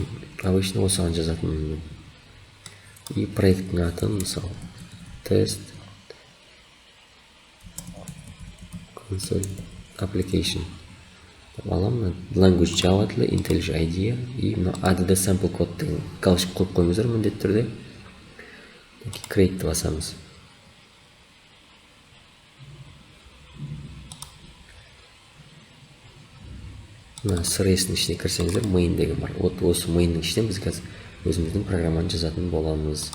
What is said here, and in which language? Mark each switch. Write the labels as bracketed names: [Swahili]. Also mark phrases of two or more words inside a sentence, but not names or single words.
[Kazakh] Обычно осыған жазатынмын. И проекттің атын, мысалы, тест, [English] console, application. [Kazakh] Аламын, language Java тілі, IntelliJ IDE, и [English] add sample code [Kazakh] деген галочка қойып қойыңыздар міндетті түрде. Create басамыз. Сыресінің ішіне кірсеңіздер, main деген бар. Осы mainның ішінен біз қазір өзіміздің программаны жазатын боламыз.